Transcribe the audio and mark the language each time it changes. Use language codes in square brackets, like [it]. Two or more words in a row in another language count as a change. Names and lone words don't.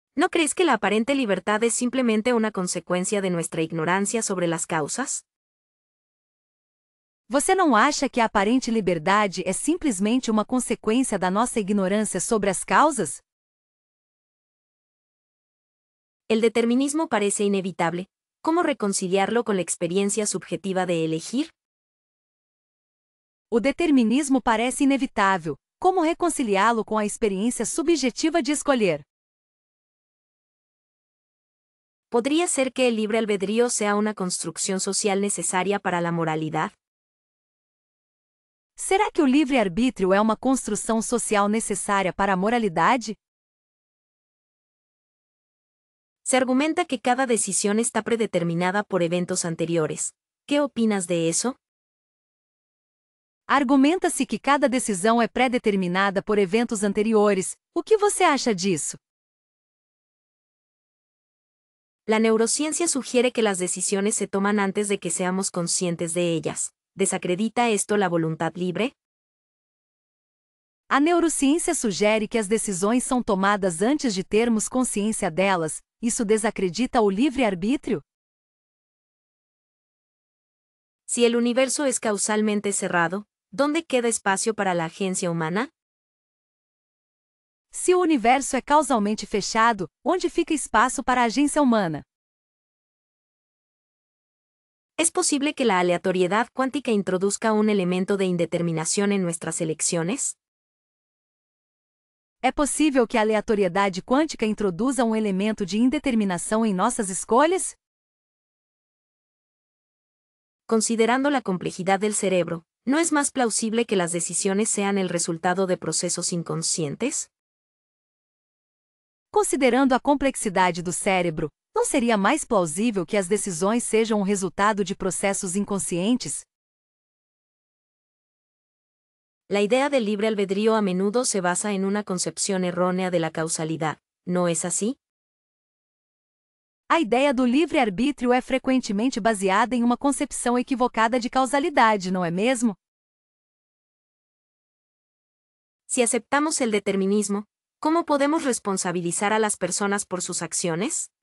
[es] ¿No crees que la aparente libertad es simplemente una consecuencia de nuestra ignorancia sobre las causas? [pt] Você não acha que a aparente liberdade é simplesmente uma consequência da nossa ignorância sobre as causas? [es] El determinismo parece inevitable. ¿Cómo reconciliarlo con la experiencia subjetiva de elegir? [pt] O determinismo parece inevitável. Como reconciliá-lo com a experiência subjetiva de escolher? [es] ¿Podría ser que el libre albedrío sea una construcción social necesaria para la moralidad? [pt] Será que o livre-arbítrio é uma construção social necessária para a moralidade? [es] Se argumenta que cada decisión está predeterminada por eventos anteriores. ¿Qué opinas de eso? [pt] Argumenta-se que cada decisão é pré-determinada por eventos anteriores. O que você acha disso? [es] La neurociencia sugiere que las decisiones se toman antes de que seamos conscientes de ellas. ¿Desacredita esto la voluntad libre? [pt] A neurociência sugere que as decisões são tomadas antes de termos consciência delas. Isso desacredita o livre-arbítrio? [es] Si el universo es causalmente cerrado, ¿dónde queda espacio para la agencia humana? [pt] Se o universo é causalmente fechado, onde fica espaço para a agência humana? [es] ¿Es posible que la aleatoriedad cuántica introduzca un elemento de indeterminación en nuestras elecciones? [pt] É possível que a aleatoriedade quântica introduza um elemento de indeterminação em nossas escolhas? [es] Considerando la complejidad del cerebro, ¿no es más plausible que las decisiones sean el resultado de procesos inconscientes? [pt] Considerando a complexidade do cérebro, não seria mais plausível que as decisões sejam o resultado de processos inconscientes? [es] La idea del libre albedrío a menudo se basa en una concepción errónea de la causalidad, ¿no es así? [pt] A ideia do livre-arbítrio é frequentemente baseada em uma concepção equivocada de causalidade, não é mesmo? [es] Si aceptamos el determinismo, ¿cómo podemos responsabilizar a las personas por sus acciones?